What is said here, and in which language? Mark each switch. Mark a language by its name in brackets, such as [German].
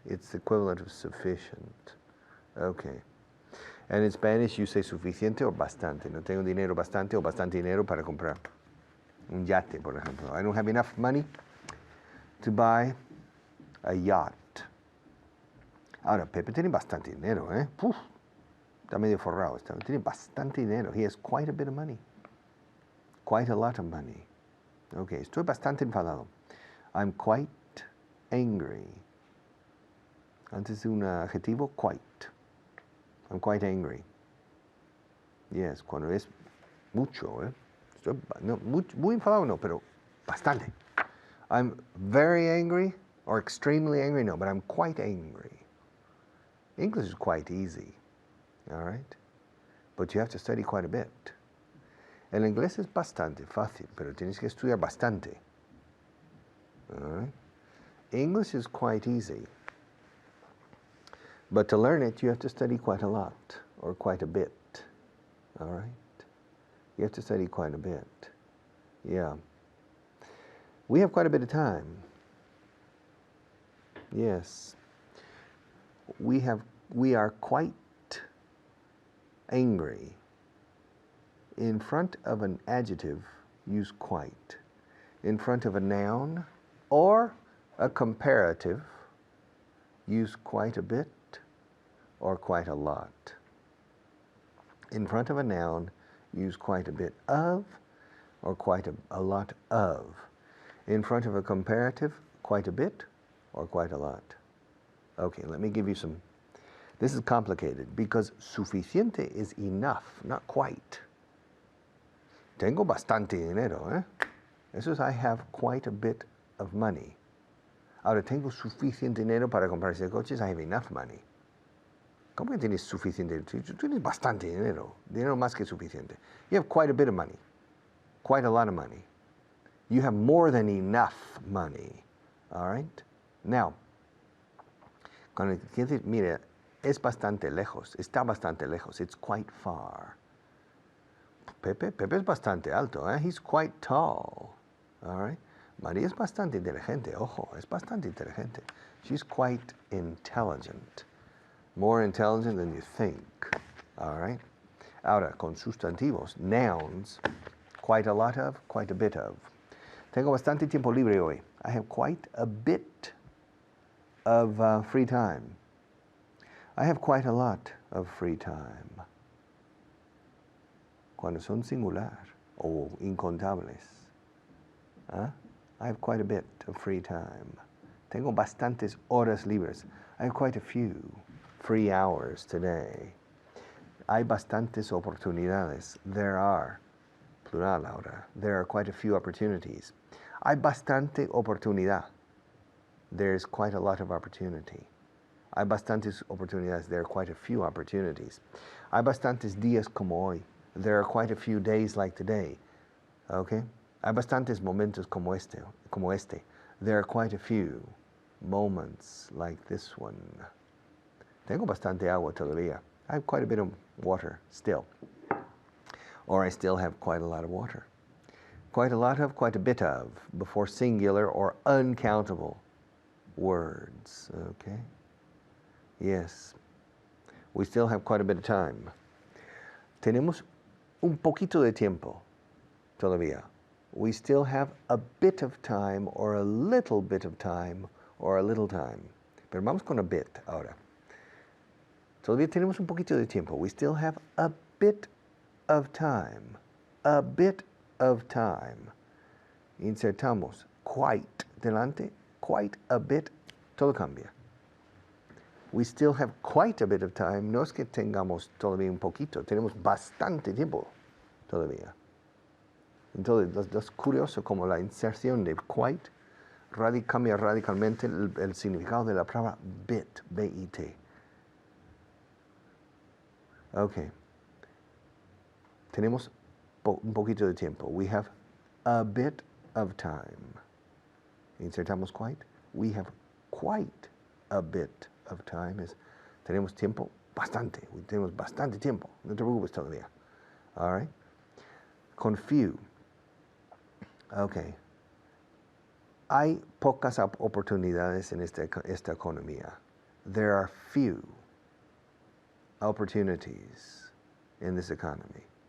[English] It's the equivalent of sufficient. Okay. And in Spanish you say suficiente or bastante. [Spanish] No tengo dinero bastante o bastante dinero para comprar un yate, por ejemplo. [English] I don't have enough money to buy a yacht. [Spanish] Ahora, Pepe tiene bastante dinero, ¿eh? Puf, está medio forrado. Tiene bastante dinero. [English] He has quite a bit of money. Quite a lot of money. [Spanish] Okay, estoy bastante enfadado. [English] I'm quite angry. [Spanish] Antes de un adjetivo, [English] quite. I'm quite angry. [Spanish] Yes, cuando es mucho, ¿eh? Estoy, no, muy enfadado no, pero bastante. [English] I'm very angry or extremely angry, no, but I'm quite angry. English is quite easy, all right? But you have to study quite a bit. [Spanish] El inglés es bastante fácil, pero tienes que estudiar bastante. [English] All right? English is quite easy. But to learn it, you have to study quite a lot, or quite a bit, all right? You have to study quite a bit, yeah. We have quite a bit of time. Yes. We are quite angry. In front of an adjective, use quite. In front of a noun or a comparative, use quite a bit or quite a lot. In front of a noun, use quite a bit of or quite a lot of. In front of a comparative, quite a bit or quite a lot. Okay, let me give you some. This is complicated because suficiente is enough, not quite. [Spanish] Tengo bastante dinero, ¿eh? Eso es [English] I have quite a bit of money. [Spanish] Ahora, tengo suficiente dinero para comprar ese coche, [English] I have enough money. [Spanish] ¿Cómo que tienes suficiente? Tú tienes bastante dinero, dinero más que suficiente. [English] You have quite a bit of money. quite a lot of money. You have more than enough money. All right? Now, [Spanish] cuando dice, mire, es bastante lejos, está bastante lejos, [English] it's quite far. [Spanish] Pepe es bastante alto, eh? [English] He's quite tall. All right? [Spanish] María es bastante inteligente, ojo, es bastante inteligente. [English] She's quite intelligent. More intelligent than you think. All right? [Spanish] Ahora, con sustantivos, nouns, quite a lot of, quite a bit of. Tengo bastante tiempo libre hoy. [English] I have quite a bit of free time. I have quite a lot of free time. [Spanish] Cuando son singular o incontables. ¿Ah? [English] I have quite a bit of free time. [Spanish] Tengo bastantes horas libres. [English] I have quite a few free hours today. [Spanish] Hay bastantes oportunidades. [English] There are, plural ahora, there are quite a few opportunities. [Spanish] Hay bastante oportunidad. [English] There's quite a lot of opportunity. [Spanish] Hay bastantes oportunidades. [English] There are quite a few opportunities. [Spanish] Hay bastantes días como hoy. [English] There are quite a few days like today. Okay? [Spanish] Hay bastantes momentos como este. [English] There are quite a few moments like this one. [Spanish] Tengo bastante agua todavía. [English] I have quite a bit of water still. Or I still have quite a lot of water. Quite a lot of, quite a bit of, before singular or uncountable words. Okay? Yes. We still have quite a bit of time. [Spanish] Tenemos un poquito de tiempo todavía. [English] We still have a bit of time or a little bit of time or a little time. [Spanish] Pero vamos con a bit ahora. Todavía tenemos un poquito de tiempo. [English] We still have a bit of time. A bit of time. [Spanish] Insertamos quite delante, quite a bit, todo cambia. [English] We still have quite a bit of time. [Spanish] No es que tengamos todavía un poquito, tenemos bastante tiempo todavía. Entonces, es curioso como la inserción de quite cambia radicalmente el significado de la palabra bit, B-I-T. Ok. Tenemos un poquito de tiempo. [English] We have a bit of time. Insertamos quite. We have quite a bit of time. [Spanish] Tenemos tiempo bastante. Tenemos bastante tiempo. No te preocupes todavía. [English] All right? [Spanish] Con few. Okay. Hay pocas oportunidades en esta economía. [English] There are few opportunities in this economy.